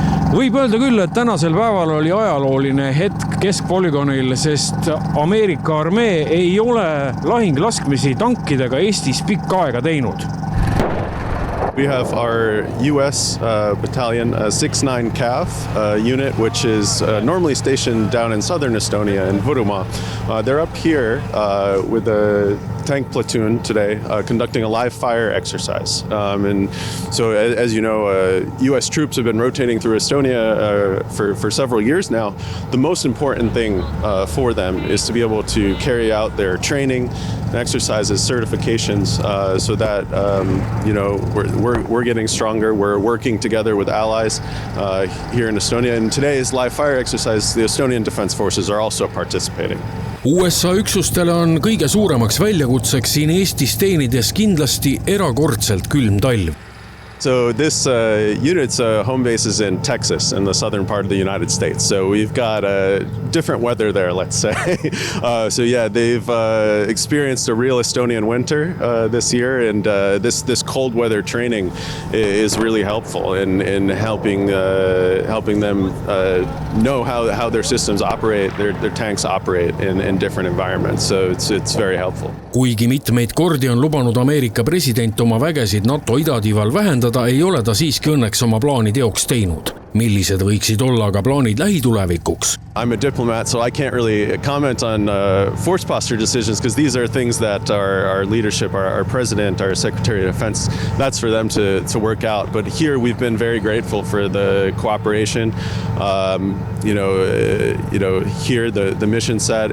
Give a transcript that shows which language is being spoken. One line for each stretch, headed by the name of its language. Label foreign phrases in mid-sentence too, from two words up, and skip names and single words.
Estonian: Võib öelda küll, et tänasel päeval oli ajalooline hetk keskpolügoonil, sest Ameerika armee ei ole lahinglaskmisi tankidega Eestis pikka aega teinud.
English: We have our U.S. battalion, 6-9 CAV unit, which is normally stationed down in southern Estonia in Võrumaa. They're up here with a tank platoon today conducting a live fire exercise. And so, as you know, U.S. troops have been rotating through Estonia for several years now. The most important thing for them is to be able to carry out their training, exercises, certifications, so that we're getting stronger. We're working together with allies here in Estonia. And today's live fire exercise, the Estonian Defense Forces are also participating.
Estonian: USA üksustele on kõige suuremaks väljakutseks siin Eestis teenides kindlasti erakordselt külm talv.
English: So this unit's home base is in Texas, in the southern part of the United States. So we've got different weather there, let's say. So yeah, they've experienced a real Estonian winter this year, and this cold weather training is really helpful in helping them know how their systems operate, their tanks operate in different environments. So it's very helpful.
Estonian: Kuigi mitmeid kordi on lubanud Ameerika president oma vägesid NATO idatiival vähendada, ei ole ta siiski õnneks oma plaani teoks teinud. Millised võiksid olla aga plaanid lähitulevikuks?
English: I'm a diplomat, so I can't really comment on force posture decisions because these are things that our leadership, our president, our secretary of defense, that's for them to work out. But here we've been very grateful for the cooperation, here the mission set.